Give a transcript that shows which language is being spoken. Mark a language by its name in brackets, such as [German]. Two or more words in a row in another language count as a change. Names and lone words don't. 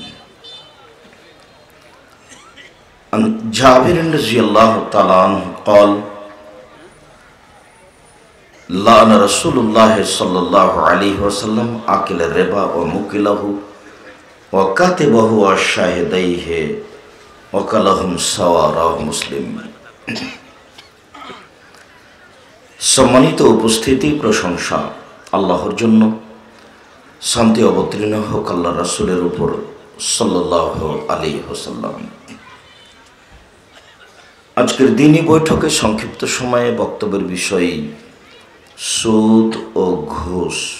[Arabic] عن جابر رضي الله تعالى عنه قال لعن رسول الله صلى الله عليه وسلم آكل الربا وموكله وكاتبه وشاهديه وقال هم سواء. رواه مسلم. [Bangla] সম্মানিত উপস্থিতি, প্রশংসা আল্লাহর জন্য, শান্তি অবতীর্ণ হোক আল্লাহ রাসূলের উপর [Arabic] صلى الله عليه وسلم. [Bangla] আজকের দিনই বৈঠকে সংক্ষিপ্ত সময়ে বক্তব্যের বিষয় সুদ ও ঘুষ।